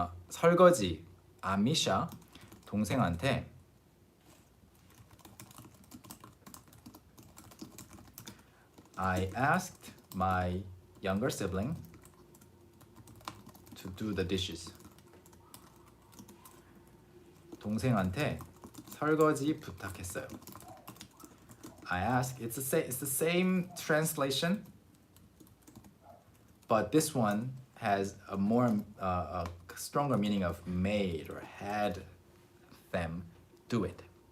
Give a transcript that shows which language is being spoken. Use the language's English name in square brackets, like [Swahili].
[Korean] 설거지, 미샤 동생한테 [English] I asked my younger sibling to do the dishes. [Korean] 동생한테 설거지 부탁했어요. [English] I asked, it's the same translation, but this one has a more a stronger meaning of made or had them do it.